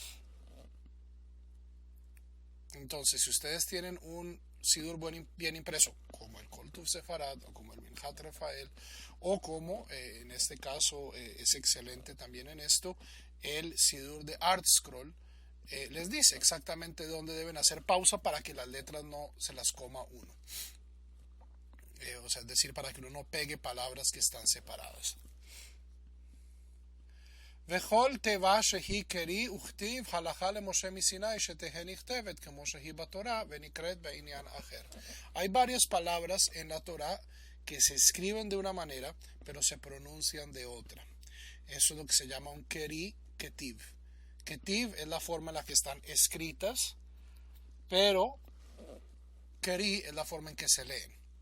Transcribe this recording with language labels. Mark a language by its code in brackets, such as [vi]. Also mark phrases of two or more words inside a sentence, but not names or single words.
[es] Entonces, si ustedes tienen un Sidur bien impreso, como el Kol Tuv Sefarad o como el Minhat Rafael, o como en este caso es excelente también en esto, el Sidur de ArtScroll, les dice exactamente dónde deben hacer pausa para que las letras no se las coma uno. Es decir, para que uno no pegue palabras que están separadas. [he] וכל תיבה שהיא קרי וכתיב הלכה למשה מסיני שתהא נכתבת כמו שהיא בתורה ונקראת בעניין אחר. [es] Hay varias palabras en la Torah que se escriben de una manera, pero se pronuncian de otra. Eso es lo que se llama un [he] קרי כתיב. [es] Ketiv es la forma en la que están escritas, pero keri es la forma en que se leen.